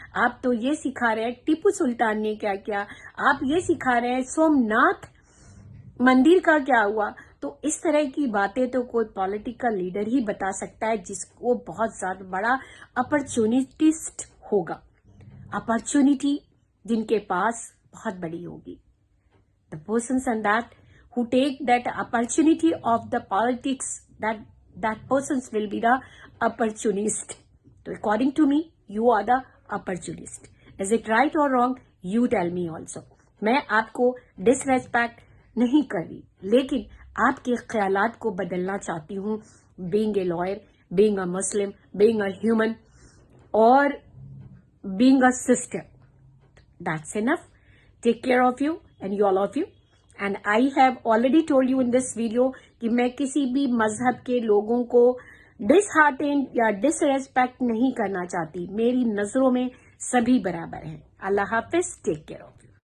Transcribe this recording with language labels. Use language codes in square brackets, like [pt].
[hi] आप तो ये सिखा रहे हैं, टीपू सुल्तान ने क्या किया, आप ये सिखा रहे हैं सोमनाथ मंदिर का क्या हुआ। तो इस तरह की बातें तो कोई पॉलिटिकल लीडर ही बता सकता है जिसको बहुत ज्यादा बड़ा अपॉर्चुनिटिस्ट होगा, अपॉर्चुनिटी जिनके पास बहुत बड़ी होगी। [en] The persons and that who take that opportunity of the politics, that persons will be the opportunist. So according to me, you are the opportunist. Is it right or wrong? You tell me also. [hi] मैं आपको disrespect नहीं कर रही, लेकिन आपके ख्यालात को बदलना चाहती हूँ। [en] Being a lawyer, being a Muslim, being a human, और being a sister. That's enough. Take care of you and you all of you. And I have already told you in this video [hi] कि मैं किसी भी मजहब के लोगों को डिसहार्टेन या डिसरेस्पेक्ट नहीं करना चाहती। मेरी नजरों में सभी बराबर हैं। अल्लाह हाफिज, [en] Take care of.